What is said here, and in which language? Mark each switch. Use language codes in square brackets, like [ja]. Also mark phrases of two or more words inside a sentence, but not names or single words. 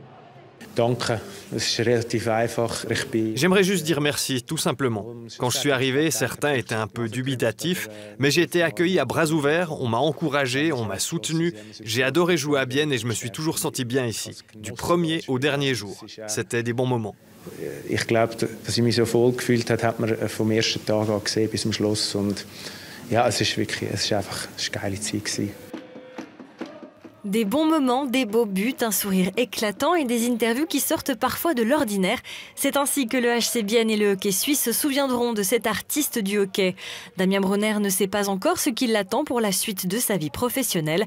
[fr] J'aimerais juste dire merci, tout simplement. Quand je suis arrivé, certains étaient un peu dubitatifs, mais j'ai été accueilli à bras ouverts, on m'a encouragé, on m'a soutenu. J'ai adoré jouer à Bienne et je me suis toujours senti bien ici, du premier au dernier jour. C'était des bons moments. [de] Ich glaube, dass ich mich so wohl gefühlt habe, hat man vom ersten Tag an gesehen bis zum Schluss. Und ja, es ist einfach eine geile Zeit gewesen. [fr] Des bons moments, des beaux buts, un sourire éclatant et des interviews qui sortent parfois de l'ordinaire. C'est ainsi que le HC Bienne et le hockey suisse se souviendront de cet artiste du hockey. Damien Brunner ne sait pas encore ce qui l'attend pour la suite de sa vie professionnelle.